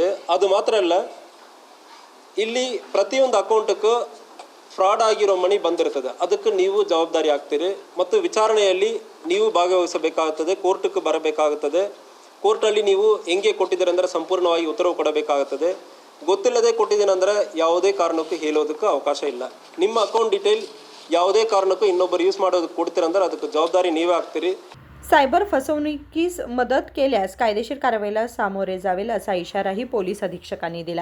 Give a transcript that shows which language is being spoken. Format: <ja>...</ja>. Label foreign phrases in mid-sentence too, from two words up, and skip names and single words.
<kn>ಅದು ಮಾತ್ರ ಅಲ್ಲ, ಇಲ್ಲಿ ಪ್ರತಿಯೊಂದು ಅಕೌಂಟಕ್ಕೂ ಫ್ರಾಡ್ ಆಗಿರೋ ಮನಿ ಬಂದಿರ್ತದೆ, ಅದಕ್ಕೆ ನೀವು ಜವಾಬ್ದಾರಿ ಆಗ್ತೀರಿ ಮತ್ತು ವಿಚಾರಣೆಯಲ್ಲಿ ನೀವು ಭಾಗವಹಿಸಬೇಕಾಗುತ್ತದೆ, ಕೋರ್ಟ್ಗೆ ಬರಬೇಕಾಗುತ್ತದೆ. ಕೋರ್ಟಲ್ಲಿ ನೀವು ಹೆಂಗೆ ಕೊಟ್ಟಿದ್ದೀರ ಅಂದರೆ ಸಂಪೂರ್ಣವಾಗಿ ಉತ್ತರವು ಕೊಡಬೇಕಾಗುತ್ತದೆ. ಗೊತ್ತಿಲ್ಲದೆ ಕೊಟ್ಟಿದ್ದೀನಂದರೆ ಯಾವುದೇ ಕಾರಣಕ್ಕೂ ಹೇಳೋದಕ್ಕೆ ಅವಕಾಶ ಇಲ್ಲ. ನಿಮ್ಮ ಅಕೌಂಟ್ ಡೀಟೇಲ್ ಯಾವುದೇ ಕಾರಣಕ್ಕೂ ಇನ್ನೊಬ್ಬರು यूज ಮಾಡೋದಕ್ಕೆ ಕೊಡ್ತೀರಂದ್ರೆ ಅದಕ್ಕೆ जबाबदारी ನೀವೇ ಆಗ್ತೀರಿ.</kn> <mr>सायबर फसवणुकीस मदत केल्यास कायदेशीर कारवाईला सामोरे जावेल असा इशाराही पोलीस अधीक्षकांनी दिला.</mr>